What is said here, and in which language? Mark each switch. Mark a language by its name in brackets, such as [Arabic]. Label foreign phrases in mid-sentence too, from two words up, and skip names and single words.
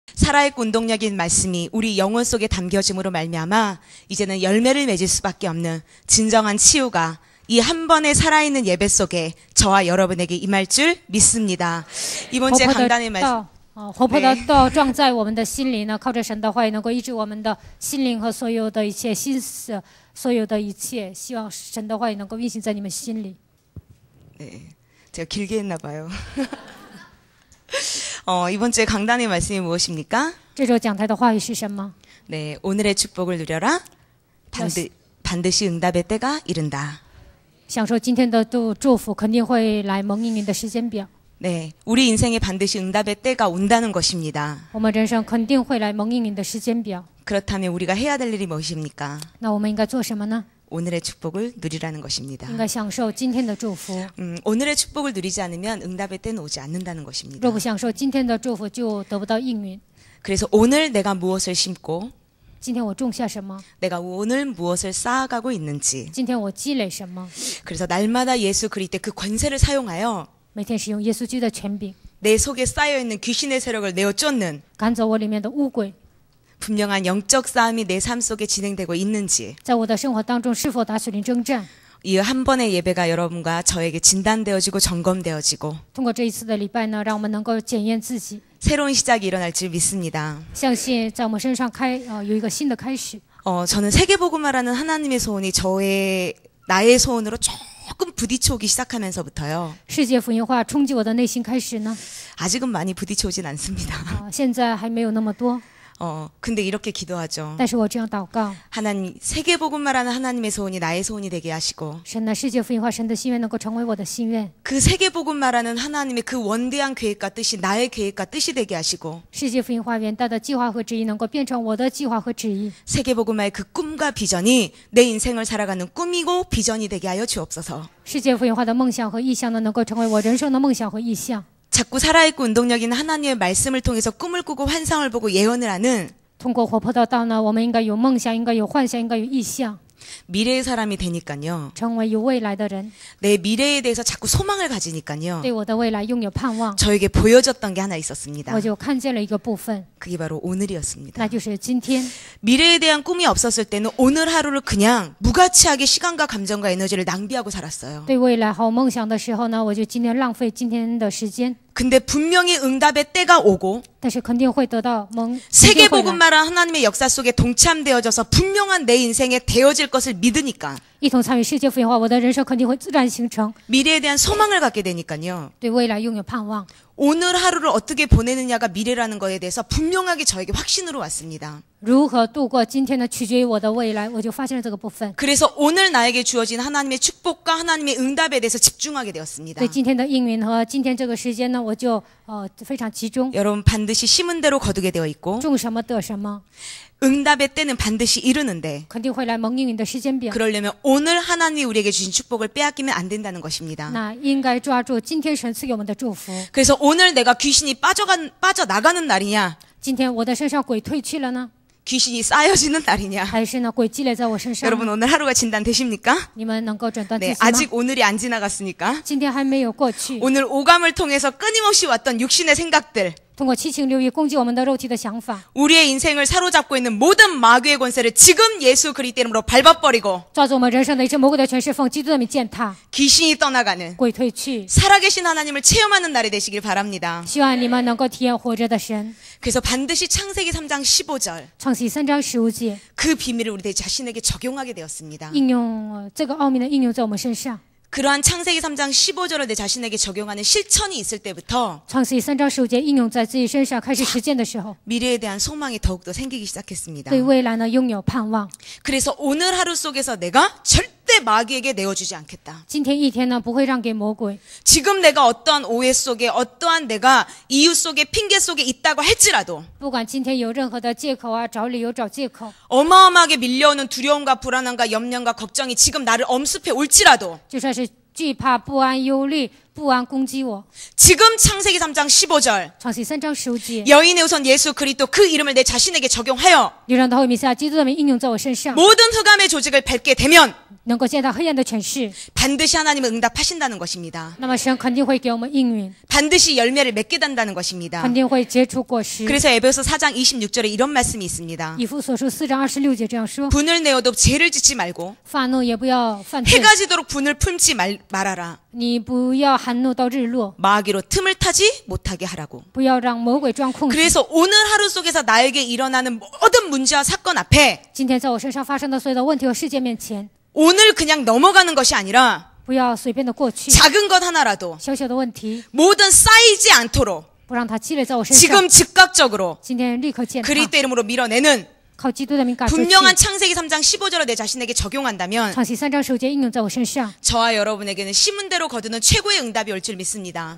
[Korean] 살아있고 운동력인 말씀이 우리 영혼 속에 담겨짐으로 말미암아 이제는 열매를 맺을 수밖에 없는 진정한 치유가 이 한 번의 살아있는 예배 속에 저와 여러분에게 임할 줄 믿습니다. 이번 주에 강단의 말씀 [Chinese] 活泼的道撞在我们的心里呢，靠着神的话语能够医治我们的心灵和所有的一切心思，所有的一切，希望神的话语能够运行在你们心里。 [Korean] 네, 제가 길게 했나 봐요. 이번 주에 강단의 말씀이 무엇입니까? [Chinese] 这周讲台的话语是什么？ [Korean] 네, 오늘의 축복을 누려라. 반드시 응답의 때가 이른다. [Chinese] 享受今天的祝福，肯定会来蒙应你的时间表。 [Korean] 네, 우리 인생에 반드시 응답의 때가 온다는 것입니다. [Chinese] 我们人生肯定会来蒙应你的时间表。 [Korean] 그렇다면 우리가 해야 될 일이 무엇입니까? [Chinese] 那我们应该做什么呢？ [Korean] 오늘의 축복을 누리라는 것입니다. [Chinese] 应该享受今天的祝福。 [Korean] 오늘의 축복을 누리지 않으면 응답의 때는 오지 않는다는 것입니다. [Chinese] 若不享受今天的祝福，就得不到应允。 [Korean] 그래서 오늘 내가 무엇을 심고 [Chinese] 今天我种下什么？ [Korean] 내가 오늘 무엇을 쌓아가고 있는지 [Chinese] 今天我积累什么？ [Korean] 그래서 날마다 예수 그리스도의 그 권세를 사용하여 [Chinese] 每天使用耶稣基督的权柄， [Korean] 내 속에 쌓여있는 귀신의 세력을 내어 쫓는 [Chinese] 赶走我里面的污鬼。 [Korean] 분명한 영적 싸움이 내 삶 속에 진행되고 있는지 [Chinese] 在我的生活当中，是否打属灵征战？ [Korean] 이 한 번의 예배가 여러분과 저에게 진단되어지고 점검되어지고 [Chinese] 通过这一次的礼拜呢，让我们能够检验自己， [Korean] 새로운 시작이 일어날 줄 믿습니다. [Chinese] 相信在我们身上有一个新的开始。 [Korean] 저는 세계복음화라는 하나님의 소원이 나의 소원으로 조금 부딪혀오기 시작하면서부터요. [Chinese] 世界福音化冲击我的内心开始呢， [Korean] 아직은 많이 부딪혀오진 않습니다. [Chinese] 现在还没有那么多， [Korean] 근데 이렇게 기도하죠. [Chinese] 但是我这样祷告， [Korean] 하나님, 세계복음화라는 하나님의 소원이 나의 소원이 되게 하시고 [Chinese] 神的世界福音化，神的心愿能够成为我的心愿， [Korean] 그 세계복음화라는 하나님의 그 원대한 계획과 뜻이 나의 계획과 뜻이 되게 하시고 [Chinese] 世界福音化远大的计划和旨意能够变成我的计划和旨意。 [Korean] 세계복음화의 그 꿈과 비전이 내 인생을 살아가는 꿈이고 비전이 되게 하여 주옵소서. [Chinese] 世界福音化的梦想和意向呢，能够成为我人生的梦想和意向。 [Korean] 자꾸 살아있고 운동력인 하나님의 말씀을 통해서 꿈을 꾸고 환상을 보고 예언을 하는 [Chinese] 通过活泼的道呢，我们应该有梦想，应该有幻想，应该有意向， [Korean] 미래의 사람이 되니까요. [Chinese] 成为有未来的人， [Korean] 내 미래에 대해서 자꾸 소망을 가지니까요. [Chinese] 对我的未来拥有盼望。 [Korean] 저에게 보여졌던 게 하나 있었습니다. [Chinese] 我就看见了一个部分， [Korean] 그게 바로 오늘이었습니다. [Chinese] 那就是今天。 [Korean] 미래에 대한 꿈이 없었을 때는 오늘 하루를 그냥 무가치하게 시간과 감정과 에너지를 낭비하고 살았어요. [Chinese] 对未来还有梦想的时候呢，我就今天浪费今天的时间， [Korean] 근데 분명히 응답의 때가 오고 [Chinese] 但是肯定会得到一定会来 [Korean] 세계복음화란 하나님의 역사 속에 동참되어져서 분명한 내 인생에 되어질 것을 믿으니까 [Chinese] 一同参与世界福音化，我的人生肯定会自然形成， [Korean] 미래에 대한 소망을 갖게 되니까요. [Chinese] 对未来拥有盼望。 [Korean] 오늘 하루를 어떻게 보내느냐가 미래라는 거에 대해서 분명하게 저에게 확신으로 왔습니다. [Chinese] 如何度过今天呢，取决于我的未来。我就发现了这个部分， [Korean] 그래서 오늘 나에게 주어진 하나님의 축복과 하나님의 응답에 대해서 집중하게 되었습니다. [Chinese] 对今天的应允和今天这个时间呢，我就非常集中， [Korean] 여러분 반드시 심은 대로 거두게 되어 있고 [Chinese] 种什么得什么， [Korean] 응답의 때는 반드시 이르는데 [Chinese] 肯定会来蒙应允的时间表。 [Korean] 그러려면 오늘 하나님이 우리에게 주신 축복을 빼앗기면 안 된다는 것입니다. [Chinese] 那应该抓住今天神赐给我们的祝福。 [Korean] 그래서 오늘 내가 귀신이 빠져나가는 날이냐 [Chinese] 今天我的身上鬼退去了呢， [Korean] 귀신이 쌓여지는 날이냐 [Chinese] 还是呢鬼积累在我身上？ [Korean] 여러분 오늘 하루가 진단되십니까? [Chinese] 你们能够诊断自 [Korean] 네, [Chinese] 己吗？ [Korean] 아직 오늘이 안 지나갔으니까 [Chinese] 今天还没有过去， [Korean] 오늘 오감을 통해서 끊임없이 왔던 육신의 생각들 [Chinese] 通过七情六欲攻击我们的肉体的想法， [Korean] 우리의 인생을 사로잡고 있는 모든 마귀의 권세를 지금 예수 그리스도 이름으로 밟아버리고 [Chinese] 抓住我们人生的一切魔鬼的权势，奉基督的名践踏， [Korean] 귀신이 떠나가는 [Chinese] 鬼退去。 [Korean] 살아계신 하나님을 체험하는 날이 되시길 바랍니다. [Chinese] 希望你们能够体验活着的神。 [Korean] 그래서 반드시 창세기 3장 15절 [Chinese] 创世3章15节， [Korean] 그 비밀을 우리 자신에게 적용하게 되었습니다. [Chinese] 应用这个奥秘的应用在我们身上。 [Korean] 그러한 창세기 3장 15절을 내 자신에게 적용하는 실천이 있을 때부터 [Chinese] 创世3章15节应用在自己身上，开始实践的时候， [Korean] 미래에 대한 소망이 더욱더 생기기 시작했습니다. [Chinese] 对未来呢拥有盼望。 [Korean] 그래서 오늘 하루 속에서 내가 절대 마귀에게 내어주지 않겠다. [Chinese] 今天一天呢不会让给魔鬼。 [Korean] 지금 내가 어떠한 오해 속에 어떠한 내가 이유 속에 핑계 속에 있다고 할지라도 [Chinese] 不管今天有任何的借口啊，找理由找借口， [Korean] 어마어마하게 밀려오는 두려움과 불안함과 염려과 걱정이 지금 나를 엄습해 올지라도 [Chinese] 就算是惧怕、不安、忧虑、 不安攻击我。 [Korean] 지금 창세기 3장 15절 [Chinese] 创世3章15节， [Korean] 여인의 우선 예수 그리스도 그 이름을 내 자신에게 적용하여 [Chinese] 你让他会弥赛亚基督的名应用在我身上， [Korean] 모든 흑암의 조직을 밟게 되면 [Chinese] 能够见到黑暗的权势， [Korean] 반드시 하나님은 응답하신다는 것입니다. [Chinese] 那么神肯定会给我们应允， [Korean] 반드시 열매를 맺게 된다는 것입니다. [Chinese] 肯定会结出果实。 [Korean] 그래서 에베소 4장 26절에 이런 말씀이 있습니다. [Chinese] 以弗所书4章26节这样说： [Korean] 분을 내어도 죄를 짓지 말고 [Chinese] 发怒也不要犯罪， [Korean] 해가 지도록 분을 품지 말아라. [Chinese] 你不要含怒到日落， [Korean] 마귀로 틈을 타지 못하게 하라고. [Chinese] 不要让魔鬼钻空子。 [Korean] 그래서 오늘 하루 속에서 나에게 일어나는 모든 문제와 사건 앞에 [Chinese] 今天在我身上发生的所有的问题和事件面前， [Korean] 오늘 그냥 넘어가는 것이 아니라 [Chinese] 不要随便的过去， [Korean] 작은 것 하나라도 [Chinese] 小小的问题 [Korean] 모든 쌓이지 않도록 [Chinese] 不让它积累在我身上。 [Korean] 지금 즉각적으로 [Chinese] 今天立刻践踏， [Korean] 그리스도 이름으로 밀어내는 [Chinese] 靠基督的名赶出去。 [Korean] 분명한 창세기 3장 15절을 내 자신에게 적용한다면 [Chinese] 创世3章15节应用在我身上， [Korean] 저와 여러분에게는 심은대로 거두는 최고의 응답이 올 줄 믿습니다.